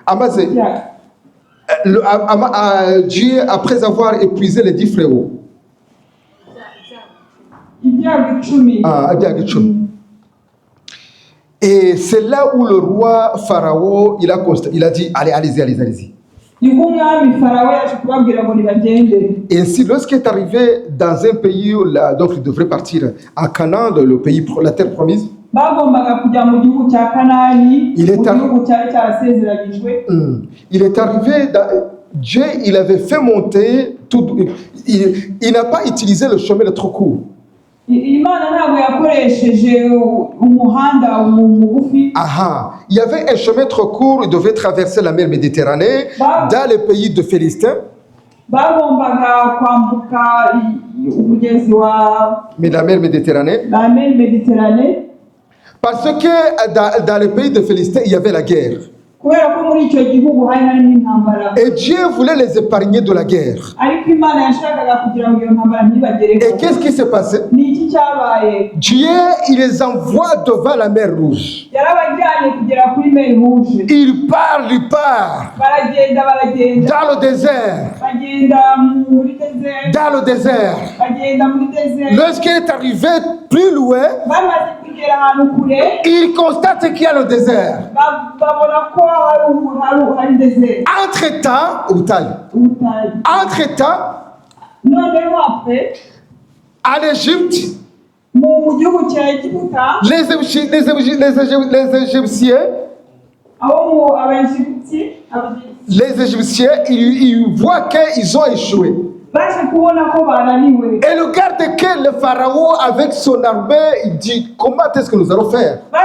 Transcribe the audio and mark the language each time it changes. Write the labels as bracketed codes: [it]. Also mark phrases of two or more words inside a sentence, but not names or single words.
[fr] Dieu après avoir épuisé les 10 frérots. [rw] ibyago 10. Ibyago 10. [fr] Et c'est là où le roi Pharaon, il a dit, allez-y. [rw] Nibwo umwami Farawo yaje kubabwira ngo nibagende. [fr] Et ainsi, lorsqu'il est arrivé dans un pays où donc il devrait partir à Canaan, le pays, la terre promise, [rw] Bagombaga kujya mu gihugu cya Kanani, [fr] Il est [rw] mu gihugu cyari cyarasezeranyijwe. [fr] il est arrivé, Dieu, il avait fait monter, il n'a pas utilisé le chemin de trop court. [rw] Imana ntabwo yakoresheje umuhanda mugufi. [fr] Il y avait un chemin trop court, il devait traverser la mer Méditerranée dans les pays de Philistins. [rw] Bagombaga kwambuka umugezi wa [fr] La mer Méditerranée. La mer Méditerranée. Parce que dans les pays de Philistins, il y avait la guerre. [rw] Kubera ko muri icyo gihugu hari harimo intambara. [fr] Et Dieu voulait les épargner de la guerre. [rw] Ariko Imana yashakaga kugira ngo iyo ntambara ntibagereho. [fr] Et qu'est-ce qui s'est passé? [rw] Ni iki cyabaye? [fr] Dieu, il les envoie devant la mer Rouge. [rw] Yarabajyanye kugera kuri mer Rouge. [fr] Il part. [rw] Baragenda. [fr] Dans le désert. [rw] Bagenda muri désert. [fr] Dans le désert. [rw] Bagenda muri désert. [fr] Lorsqu'il est arrivé plus loin, [rw] bamaze kugera ahantu kure, [fr] il constate qu'il y a le désert. [rw] babona ko hari désert. [fr] Entre-temps, [rw] noneho après, [fr] en Égypte, [rw] mu gihugu cya Egiputa, [fr] les Égyptiens, ils voient qu'ils ont échoué. Et le garde que le pharaon avec son armée, il dit comment est-ce que nous allons faire?